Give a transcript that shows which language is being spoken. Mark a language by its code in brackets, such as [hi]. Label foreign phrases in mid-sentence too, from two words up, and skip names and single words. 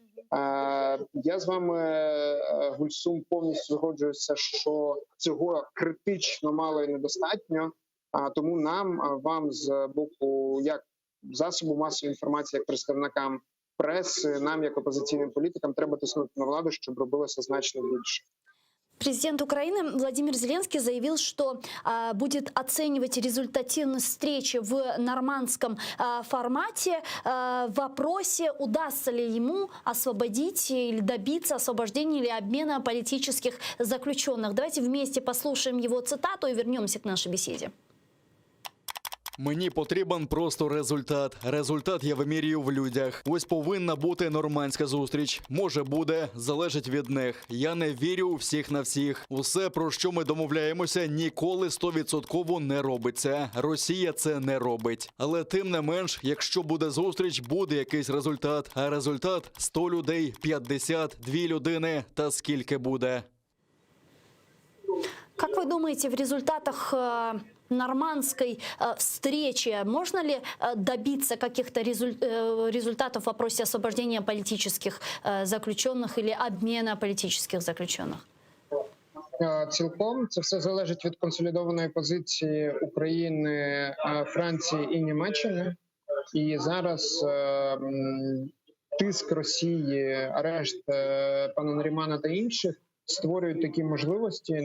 [uk] Я з вами, Гульсум, повністю згоджуюся, що цього критично мало і недостатньо, тому нам, вам з боку як засобу масової інформації, як представникам преси, нам як опозиційним політикам треба тиснути на владу, щоб робилося значно більше. [ru] Президент Украины Владимир Зеленский заявил, что будет оценивать результативность встречи в нормандском формате в вопросе, удастся ли ему освободить или добиться освобождения или обмена политических заключенных. Давайте вместе послушаем его цитату и вернемся к нашей беседе. [uk] Мені потрібен просто результат. Результат я вимірюю в людях. Ось повинна бути нормандська зустріч. Може буде, залежить від них. Я не вірю у всіх на всіх. Усе, про що ми домовляємося, ніколи 100% не робиться. Росія це не робить. Але тим не менш, якщо буде зустріч, буде якийсь результат. А результат – 100 людей, 50, 2 людини та скільки буде. [ru] Как вы думаете, в результатах нормандской встречи можно ли добиться каких-то результатов в вопросе освобождения политических заключенных или обмена политических заключенных? [uk] Цілком це все залежить від консолідованої позиції України, Франції і Німеччини. І зараз тиск Росії, арешт пана Нарімана та інших створюють такі можливості.